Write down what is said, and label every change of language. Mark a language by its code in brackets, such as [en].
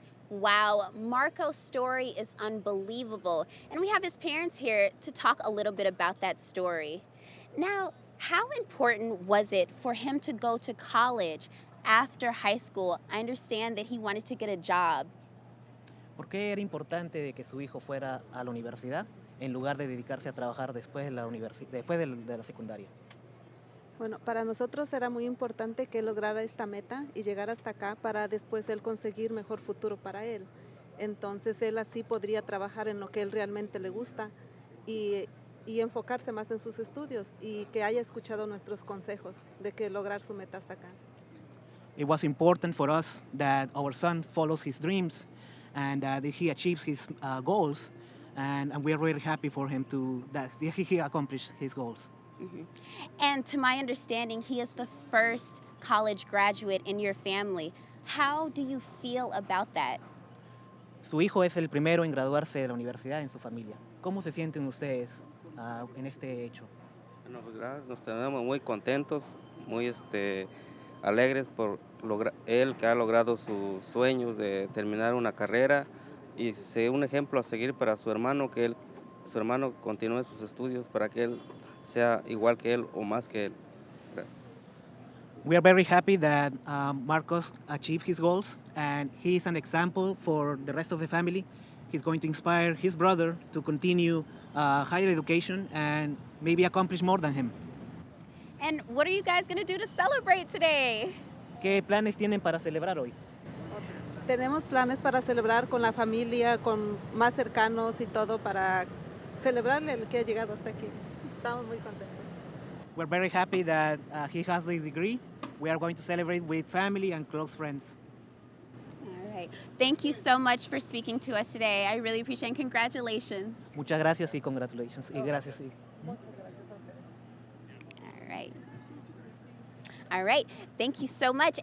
[en] Wow, Marco's story is unbelievable. And we have his parents here to talk a little bit about that story. Now, how important was it for him to go to college after high school? I understand that he wanted to get a job. [es] ¿Por qué era importante de que su hijo fuera a la universidad en lugar de dedicarse a trabajar después de la secundaria? Bueno, para nosotros era muy importante que él lograra esta meta y llegar hasta acá para después él conseguir mejor futuro para él. Entonces él así podría trabajar en lo que él realmente le gusta y enfocarse más en sus estudios y que haya escuchado nuestros consejos de que lograr su meta hasta acá. [en] It was important for us that our son follows his dreams and that he achieves his goals, and we are really happy for him that he accomplished his goals. Mm-hmm. And to my understanding, he is the first college graduate in your family. How do you feel about that? [es] Su hijo es el primero en graduarse de la universidad en su familia. ¿Cómo se sienten ustedes en este hecho? Bueno, pues gracias, nos tenemos muy contentos, muy alegres por él que ha logrado sus sueños de terminar una carrera y ser un ejemplo a seguir para su hermano, que su hermano continúe sus estudios para que él sea igual que él o más que él. Gracias. [en] We are very happy that Marcos achieved his goals, and he is an example for the rest of the family. He's going to inspire his brother to continue higher education and maybe accomplish more than him. And what are you guys going to do to celebrate today? [es] ¿Qué planes tienen para celebrar hoy? Tenemos planes para celebrar con la familia, con más cercanos y todo para celebrarle el que ha llegado hasta aquí. Estamos muy contentos. [en] We're very happy that he has a degree. We are going to celebrate with family and close friends. All right. Thank you so much for speaking to us today. I really appreciate it. Congratulations. [es] Muchas gracias y [en] congratulations. [es] Y gracias. [en] All right. All right. Thank you so much.